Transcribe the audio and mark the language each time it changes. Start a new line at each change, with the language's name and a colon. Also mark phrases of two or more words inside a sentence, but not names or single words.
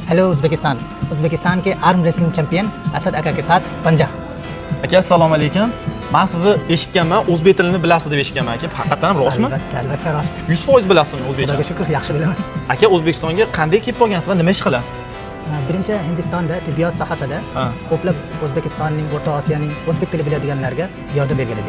Hindi: हेलो उज़्बेकिस्तान। उज़्बेकिस्तान के
English: arm wrestling champion
Hindi: असद अका के साथ पंजा।
Uzbek: Aka, assalomu alaykum. Men sizni eshitganman, o'zbek tilini bilasiz deb eshitganman aka. Haqiqatan rostmi? Albatta rost. 100% bilasizmi o'zbekcha? Xudoga shukr, yaxshi bilaman. Aka, O'zbekistonga qanday kelib qolgansiz va nima ish qilasiz? Birinchi Hindistonda tibbiyot sohasida ko'plab O'zbekistonning, O'rta Osiyoning o'zbek tili biladiganlarga yordam bergan edim.